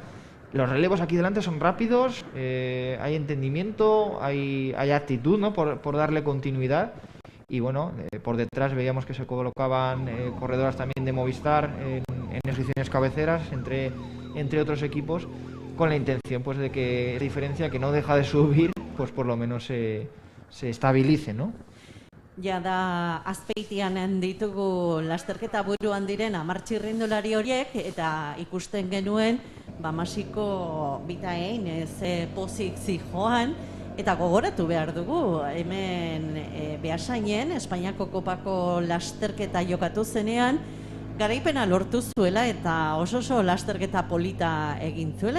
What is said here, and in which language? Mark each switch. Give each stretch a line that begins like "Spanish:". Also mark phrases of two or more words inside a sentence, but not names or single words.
Spanish: Los relevos aquí delante son rápidos, hay entendimiento, hay actitud, ¿no?, por darle continuidad. Y bueno, por detrás veíamos que se colocaban corredoras también de Movistar en posiciones cabeceras, entre otros equipos, con la intención, pues, de que esa diferencia, que no deja de subir, pues por lo menos se estabilice, ¿no?
Basque: Ja da Azpeitian ditugu lasterketa buruan diren 10 txirrindulari horiek, eta ikusten genuen Masiko Vita Ein ze pozik zijoan, eta gogoratu behar dugu, hemen Beasainen, Espainiako kopako lasterketa jokatu zenean, garaipena lortu zuela eta oso lasterketa polita egin zuela.